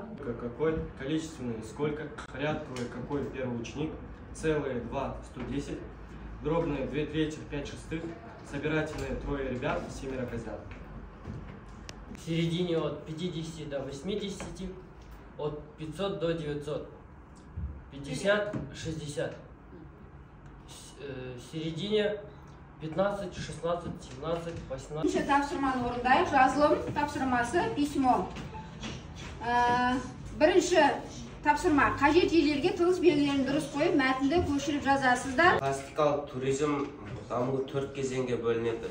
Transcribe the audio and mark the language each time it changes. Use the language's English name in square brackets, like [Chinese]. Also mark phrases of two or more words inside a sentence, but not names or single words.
[Russian] Какой, количественный, сколько, порядковый, какой первый ученик, целые 2, 110, дробные 2 трети, 5 шестых, собирательные трое ребят, 7 козят. В середине от 50 до 80, от 500 до 900, 50, 60. В середине 15, 16, 17, 18. [Kazakh] Үшінші тапсырманы орындайық. Жазылым тапсырмасы письмо. Бірінші тапсырма. Қажет жерлерге тығыз белгілерін дұрыс қойып, мәтінді көшіріп жазасыздар. Классикалық туризм даму 4 кезеңге бөлінеді.